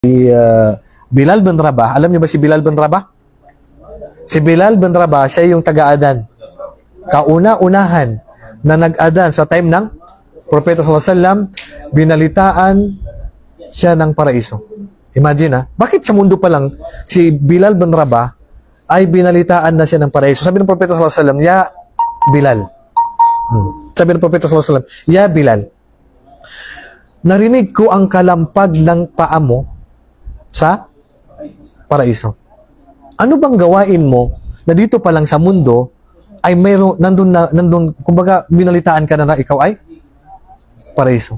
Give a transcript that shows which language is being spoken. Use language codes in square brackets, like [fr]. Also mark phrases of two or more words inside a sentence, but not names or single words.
[tl] Bilal bin Rabah. Alam niyo ba si Bilal bin Rabah? Si Bilal bin Rabah, siya yung taga-adan. Kauna-unahan na nag-adan sa time ng Propeta [ar] صلى الله عليه وسلم, [tl] binalitaan siya ng paraiso. Imagine bakit sa mundo pa lang si Bilal bin Rabah ay binalitaan na siya ng paraiso? Sabi ng Propeta [ar] صلى الله عليه وسلم, [tl] "Ya Bilal." Sabi ng Propeta [ar] صلى الله عليه وسلم, [tl] "Ya Bilal, narinig ko ang kalampag ng paa mo sa paraiso. Ano bang gawain mo na dito pa lang sa mundo ay mayroon nandun kumbaga binalitaan ka na ikaw ay paraiso?"